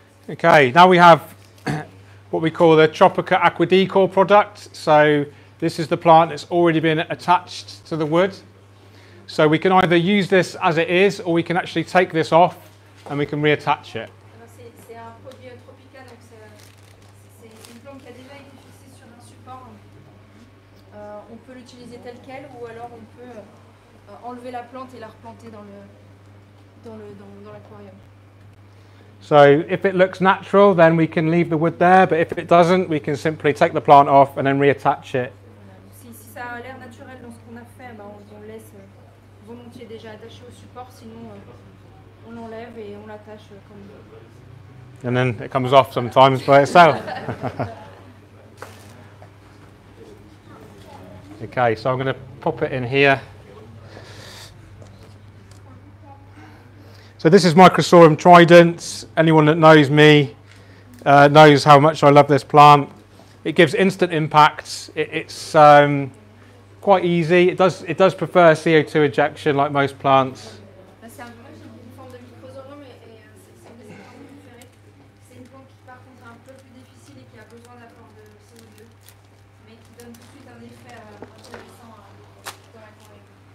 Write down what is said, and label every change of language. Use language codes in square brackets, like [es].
[en] Okay, now we have what we call the Tropica Aqua Decor product. So this is the plant that's already been attached to the wood. So we can either use this as it is, or we can actually take this off and we can reattach it. [fr] C'est un produit Tropica, donc c'est une plante qui a déjà été fixée sur un support. On peut l'utiliser tel quel, ou alors on peut enlever la plante et la replanter dans l'aquarium. [en] So if it looks natural, then we can leave the wood there, but if it doesn't, we can simply take the plant off and then reattach it. [fr] Si ça a l'air naturel dans ce qu'on a fait, ben on laisse volontiers déjà attaché au support, sinon on l'enlève et on l'attache comme il veut. [en] And then it comes off sometimes by itself. Okay, so I'm going to pop it in here. So this is Microsorium trident. Anyone that knows me knows how much I love this plant. It gives instant impact. It's quite easy. It does prefer CO2 injection like most plants. [fr] C'est une forme de microsorium et c'est une des plantes préférées. C'est une plante qui par contre est un peu plus difficile et qui a besoin d'apport de CO2, mais qui donne tout de suite un effet intéressant dans l'aquarium.